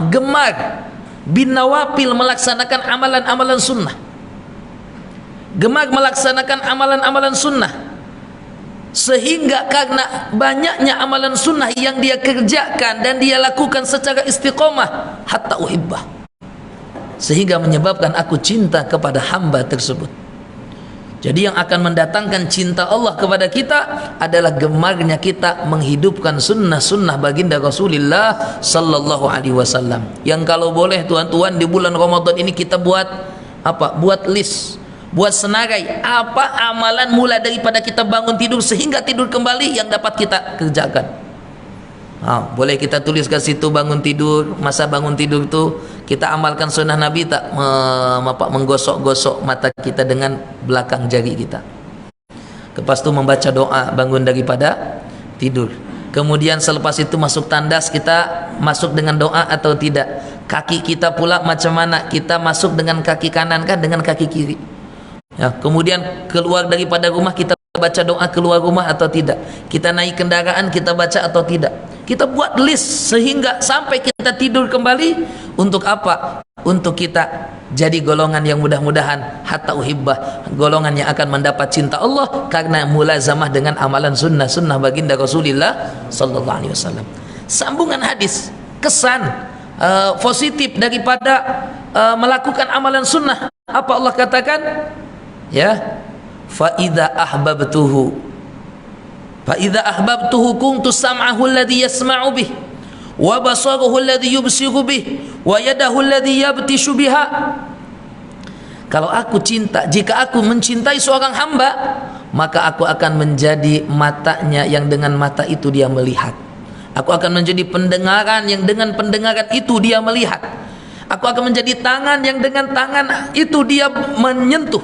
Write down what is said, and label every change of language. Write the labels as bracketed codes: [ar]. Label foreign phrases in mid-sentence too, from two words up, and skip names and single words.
[ms] gemar [ar] بالنوافل, [ms] melaksanakan amalan-amalan sunnah, gemar melaksanakan amalan-amalan sunnah, sehingga karena banyaknya amalan sunnah yang dia kerjakan dan dia lakukan secara istiqomah, [ar] حتى أحبه, [ms] sehingga menyebabkan aku cinta kepada hamba tersebut. Jadi yang akan mendatangkan cinta Allah kepada kita adalah gemarnya kita menghidupkan sunnah-sunnah baginda Rasulullah [ar] صلى الله عليه وسلم. [ms] Yang kalau boleh tuan-tuan di bulan Ramadan ini kita buat apa? Buat list, buat senarai apa amalan mulai daripada kita bangun tidur sehingga tidur kembali yang dapat kita kerjakan. Boleh kita tulis ke situ bangun tidur, masa bangun tidur itu kita amalkan sunnah Nabi tak, menggosok-gosok mata kita dengan belakang jari kita. Lepas itu membaca doa bangun daripada tidur. Kemudian selepas itu masuk tandas, kita masuk dengan doa atau tidak. Kaki kita pula macam mana, kita masuk dengan kaki kanan kan dengan kaki kiri. Ya, kemudian keluar daripada rumah kita baca doa keluar rumah atau tidak. Kita naik kendaraan kita baca atau tidak. Kita buat list sehingga sampai kita tidur kembali. Untuk apa? Untuk kita jadi golongan yang mudah-mudahan [ar] حتى أحبه, [ms] golongan yang akan mendapat cinta Allah karena mulazamah dengan amalan sunnah-sunnah baginda Rasulullah [ar] صلى الله عليه وسلم. [ms] Sambungan hadis, kesan positif daripada melakukan amalan sunnah. Apa Allah katakan? [ar] Ya, فإذا أحببته كنت سمعه الذي يسمع به وبصره الذي يبصر به ويده الذي يبطش بها. Kalau aku cinta, jika aku mencintai seorang hamba, maka aku akan menjadi matanya yang dengan mata itu dia melihat. Aku akan menjadi pendengaran yang dengan pendengaran itu dia melihat. Aku akan menjadi tangan yang dengan tangan itu dia menyentuh.